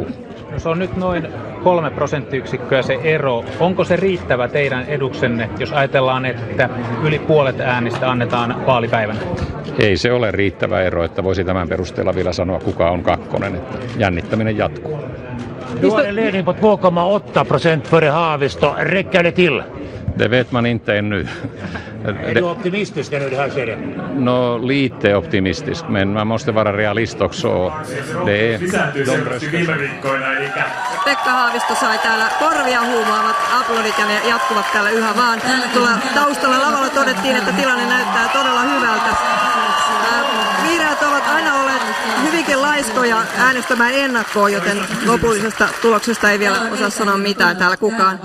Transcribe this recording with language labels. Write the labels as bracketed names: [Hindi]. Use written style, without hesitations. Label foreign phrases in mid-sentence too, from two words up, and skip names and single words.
[Finnish] No se on nyt noin 3 prosenttiyksikköä se ero. Onko se riittävä teidän eduksenne, jos ajatellaan, että yli puolet äänistä annetaan vaalipäivänä? Ei se ole riittävä ero, että voisi tämän perusteella vielä sanoa, kuka on kakkonen, että jännittäminen jatkuu. [Swedish] Du har en ledning på 2,8% före Haavisto. Räcker det till? Det vet man inte ännu. Är du optimistisk nu det här skedet? No, lite optimistisk, men man måste vara realist också. Det är [Finnish] Pekka Haavisto sai täällä korvia huumaavat aplodit ja ne jatkuvat täällä yhä vaan. Tuolla taustalla lavalla todettiin, että tilanne näyttää todella hyvältä. Vihreät ovat aina olleet hyvinkin laiskoja äänestämään ennakkoon, joten lopullisesta tuloksesta ei vielä osaa sanoa mitään täällä kukaan.